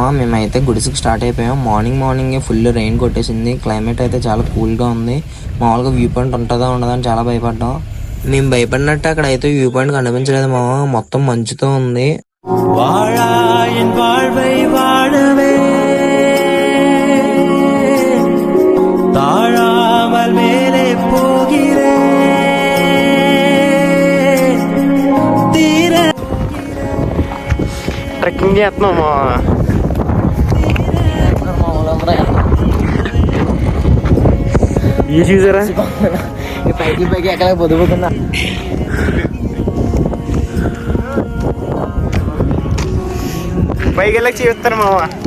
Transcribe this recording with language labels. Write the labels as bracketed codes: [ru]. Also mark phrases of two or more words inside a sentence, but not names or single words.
[te] మేమైతే గుడిసికి స్టార్ట్ అయిపోయాం. [en] morning full rain [te] కొట్టేసింది. క్లైమేట్ అయితే చాలా కూల్గా ఉంది. మామూలుగా [en] view point [te] ఉంటుందా ఉండదా అని చాలా భయపడ్డాం. మేము భయపడినట్టు అక్కడ అయితే [en] view point [te] కనిపించలేదు మామ. మొత్తం మంచుతో ఉంది. [ta] வாழாயின் வாழ்வை வாழவே தாழாமல் மேலே போகிறே தீர [te] ట్రెక్కింగ్ చేస్తున్నాము. ఇది చూసారా? పైకి ఎక్కడ పొద్దుపోతున్నా. పైకి వెళ్ళకి చూస్తాను మామ.